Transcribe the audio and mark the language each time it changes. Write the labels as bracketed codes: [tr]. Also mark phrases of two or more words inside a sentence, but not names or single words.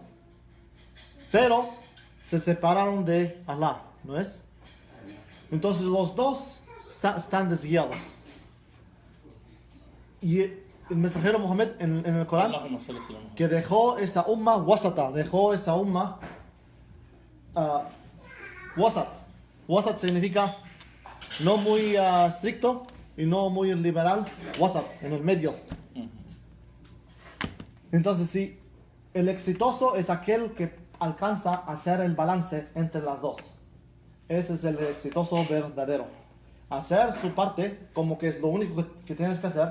[es] Pero se separaron de Allah, ¿no es? Entonces los dos están desguiados. Y el mensajero Muhammad en el Corán, [ar] اللهم صل على محمد. [es] que dejó esa [ar] أمة وسطا, [es] dejó esa [ar] أمة وسط. [es] Wasat significa no muy estricto y no muy liberal, wasat, en el medio. Entonces sí, el exitoso es aquel que alcanza a hacer el balance entre las dos. Ese es el exitoso verdadero. Hacer su parte como que es lo único que tienes que hacer.